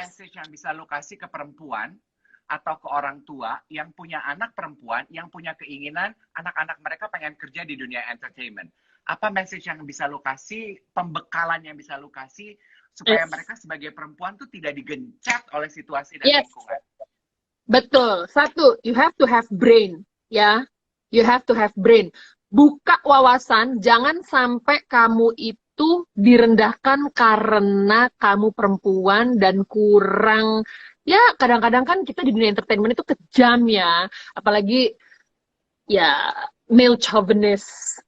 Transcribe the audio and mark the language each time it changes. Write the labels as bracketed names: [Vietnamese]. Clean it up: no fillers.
[Indonesian] message yang bisa lo kasih ke perempuan atau ke orang tua yang punya anak perempuan, yang punya keinginan anak-anak mereka pengen kerja di dunia entertainment? Apa message yang bisa lo kasih, pembekalan yang bisa lo kasih, supaya [English] Yes. [Indonesian] mereka sebagai perempuan tuh tidak digencet oleh situasi dan [English] Yes. [Indonesian] lingkungan? Betul. [English] Satu, you have to have brain, ya. You have to have brain. [Indonesian] Buka wawasan, jangan sampai kamu itu direndahkan karena kamu perempuan dan kurang. Ya, kadang-kadang kan kita di dunia entertainment itu kejam ya. Apalagi ya male chauvinist.